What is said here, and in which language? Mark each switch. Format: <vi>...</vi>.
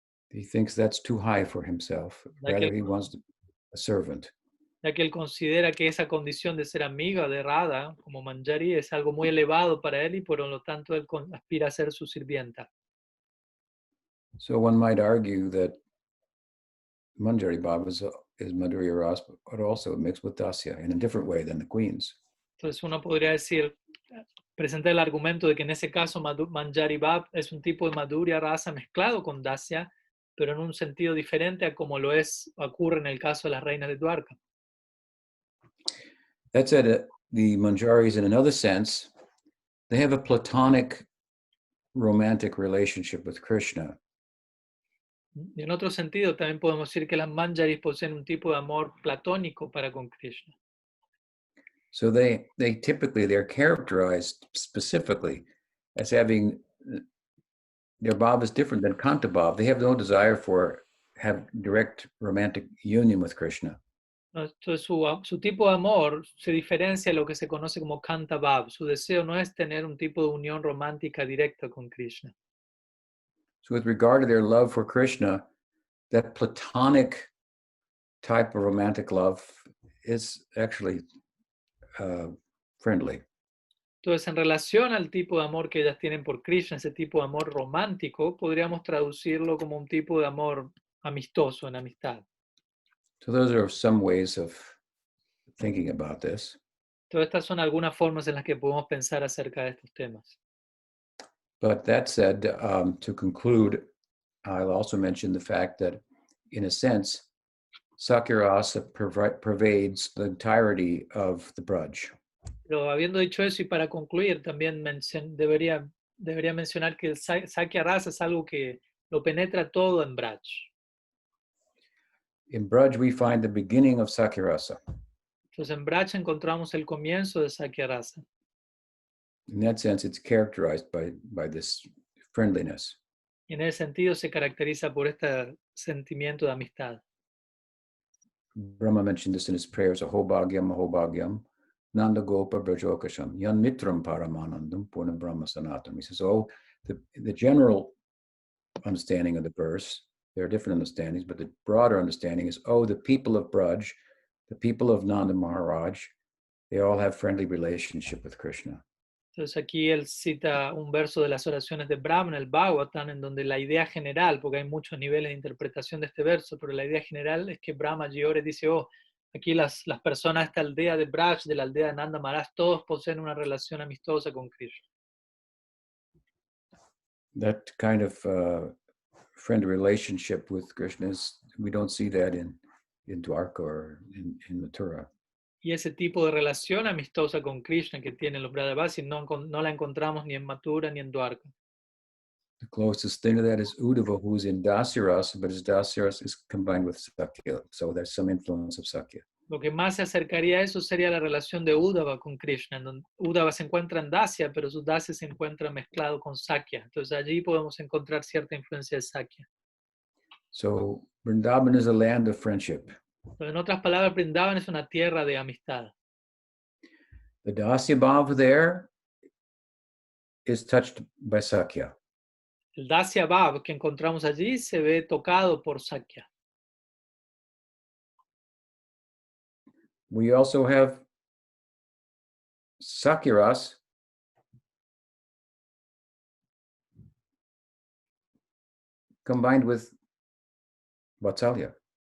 <en>He thinks that's too high for himself. Rather, he wants to be a servant.</en> <es>Ya que él considera que esa condición de ser amiga de Radha, como Manjari, es algo muy elevado para él y por lo tanto él aspira a ser su sirvienta.</es> <en>So one might argue that Manjari Baba is Madhurya Ras, but also mixed with Dasya in a different way than the queens.</en> <es>Entonces uno podría decir, presentar el argumento de que en ese caso Manjari Bab es un tipo de Madhurya Rasa mezclado con Dasya, pero en un sentido diferente a como ocurre en el caso de las reinas de Dwarka.</es> <en>That said, the Manjaris, in another sense, they have a platonic romantic relationship with Krishna.</en> <es>Y en otro sentido también podemos decir que las Manjaris poseen un tipo de amor platónico para con Krishna.</es> <en>So they're characterized specifically as having, their bhav is different than Kanta bhav. They have no desire have direct romantic union with Krishna.</en> <es>Entonces su tipo de amor se diferencia de lo que se conoce como Kanta bhav. Su deseo no es tener un tipo de unión romántica directa con Krishna.</es> <en>So with regard to their love for Krishna, that platonic type of romantic love is actually friendly.</en> <es>Entonces, en relación al tipo de amor que ellas tienen por Krishna, ese tipo de amor romántico, podríamos traducirlo como un tipo de amor amistoso, en amistad.</es> <en>So those are some ways of thinking about this.</en> <es>Todas estas son algunas formas en las que podemos pensar acerca de estos temas.</es> <en>But that said, to conclude, I'll also mention the fact that, in a sense, Sakhya rasa pervades the entirety of the Braj.</en> <es>Pero habiendo dicho eso y para concluir, también debería mencionar que el sakhya rasa es algo que lo penetra todo en Braj.</es> <en>In Braj, we find the beginning of Sakhya rasa.</en> <es>Entonces en Braj encontramos el comienzo de sakhya rasa.</es> <en>In that sense, it's characterized by this friendliness.</en> <es>Y en ese sentido se caracteriza por este sentimiento de amistad.</es> <en>Brahma mentioned this in his prayers,</en> <sa>Ahobhagyam, Ahobhagyam, Nanda Gopa Brajokasham, Yan Mitram Paramanandam, Purnam Brahma Sanatam.</sa> <en>He says, the general understanding of the verse, there are different understandings, but the broader understanding is, the people of Braj, the people of Nanda Maharaj, they all have friendly relationship with Krishna.</en> <es>Entonces aquí él cita un verso de las oraciones de Brahma en el Bhagavatam, en donde la idea general, porque hay muchos niveles de interpretación de este verso, pero la idea general es que Brahma allí ora y dice, aquí las personas de esta aldea de Braj, de la aldea de Nanda Maharaj, todos poseen una relación amistosa con Krishna.</es> <en>That kind of friendly relationship with Krishna we don't see that in Dwarka or in Mathura.</en> <es>Y ese tipo de relación amistosa con Krishna que tienen los Brajavasis no la encontramos ni en Mathura ni en Dwarka.</es> <en>The closest thing to that is Uddhava, who's in Dasyaras, but his Dasyaras is combined with Sakhya, so there's some influence of Sakhya.</en> <es>Lo que más se acercaría a eso sería la relación de Uddhava con Krishna, en donde Uddhava se encuentra en Dasya, pero su Dasya se encuentra mezclado con Sakhya. Entonces allí podemos encontrar cierta influencia de Sakhya.</es> <en>So Vrindavan is a land of friendship.</en> <es>Pero en otras palabras, Vrindavan es una tierra de amistad.</es> <en>The Dasya Bhav there is touched by Sakhya.</en> <es>El Dasya Bhav que encontramos allí se ve tocado por Sakhya.</es> <en>We also have Sakyaras combined with Vatsalya.</en>